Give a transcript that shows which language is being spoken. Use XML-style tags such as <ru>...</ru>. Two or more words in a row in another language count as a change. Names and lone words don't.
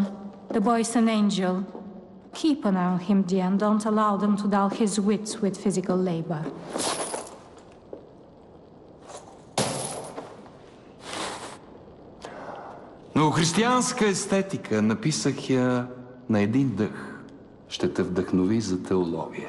<en>The boy's an angel. Keep an eye on him, dear, and don't allow them to dull his wits with physical labor.</en> <bg>Но християнска естетика написах я на един дъх. Ще те вдъхнови за теология.</bg>